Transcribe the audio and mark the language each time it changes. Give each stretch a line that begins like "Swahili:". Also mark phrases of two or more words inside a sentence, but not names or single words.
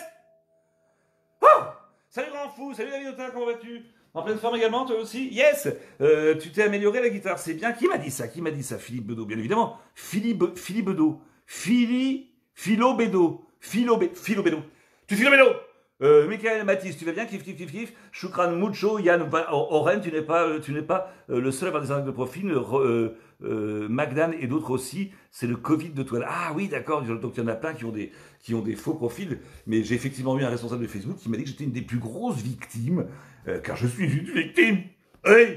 French: Oh, salut grand fou, salut David Autain, comment vas-tu? En pleine forme également, toi aussi? Yes. Tu t'es amélioré la guitare, c'est bien. Qui m'a dit ça? Qui m'a dit ça? Philippe Bedeau, bien évidemment. Philippe Bedeau. Philo Bedeau. Philo Bedeau. Tu Philo Bedeau. Michael Matisse, tu vas bien? Kif, kif, kif, kif. Shukran mucho. Yann Oren, tu n'es pas le seul à avoir des arnaques de profil. Magdan et d'autres aussi, c'est le Covid de toi. Ah oui, d'accord, donc il y en a plein qui ont des faux profils, mais j'ai effectivement eu un responsable de Facebook qui m'a dit que j'étais une des plus grosses victimes, car je suis une victime. Oui.